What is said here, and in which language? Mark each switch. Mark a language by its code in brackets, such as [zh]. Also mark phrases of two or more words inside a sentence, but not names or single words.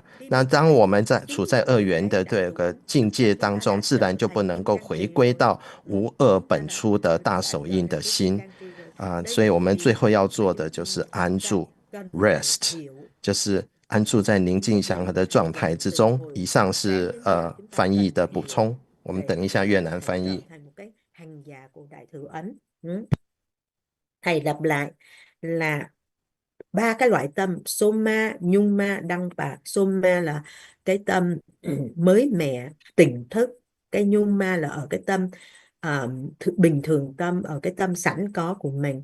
[zh] 那当我们处在二元的这个境界当中，自然就不能够回归到无二本初的大手印的心所以我们最后要做的就是安住 rest， 就是安住在宁静祥和的状态之中。以上是翻译的补充，我们等一下越南翻译。 [vi] Thầy lặp lại là 3 cái loại tâm: Soma, Nhuma, Dhamma. Soma là cái tâm mới mẻ, tỉnh thức. Cái Nhuma là ở cái tâm bình thường tâm, ở cái tâm sẵn có của mình.